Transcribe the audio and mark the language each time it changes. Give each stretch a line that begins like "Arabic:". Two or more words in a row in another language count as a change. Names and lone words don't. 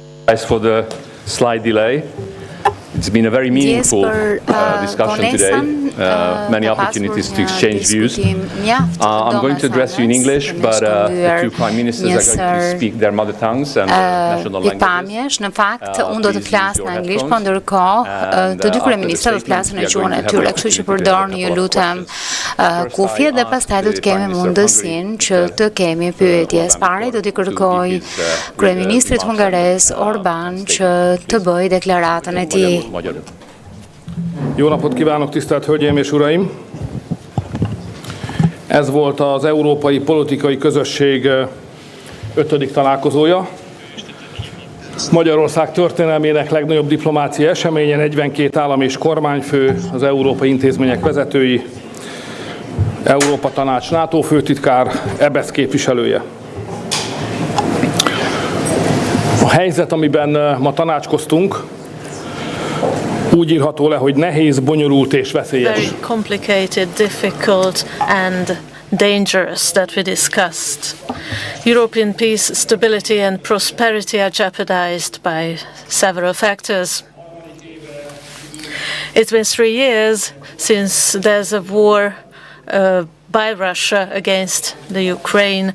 English: For the slight delay. It's been a very meaningful discussion today. Many opportunities to exchange views. I'm going to address you in English, but the two prime ministers are going to speak their mother tongues and national languages.
Albanian: Në fakt, unë do të flas në anglisht, por ndërkohë të dy kryeministrat do të flasin në gjuhën e tyre, kështu që përdorni ju lutem kufjet dhe pastaj do të kemi mundësinë që të kemi pyetjes. Pari do t'i kërkoj kryeministrit hungares Orbán që të bëjë deklaratën e tij.
Hungarian: Jó napot kívánok, tisztelt Hölgyeim és Uraim! Ez volt az Európai Politikai Közösség 5. találkozója. Magyarország történelmének legnagyobb diplomáciai eseménye, 42 állam és kormányfő, az európai intézmények vezetői, Európa Tanács NATO főtitkár, EBESZ képviselője. A helyzet, amiben ma tanácskoztunk, úgy írható le, hogy nehéz, bonyolult és veszélyes.
English: Very complicated, difficult and dangerous that we discussed. European peace, stability and prosperity are jeopardized by several factors. It's been 3 years since there's a war by Russia against the Ukraine.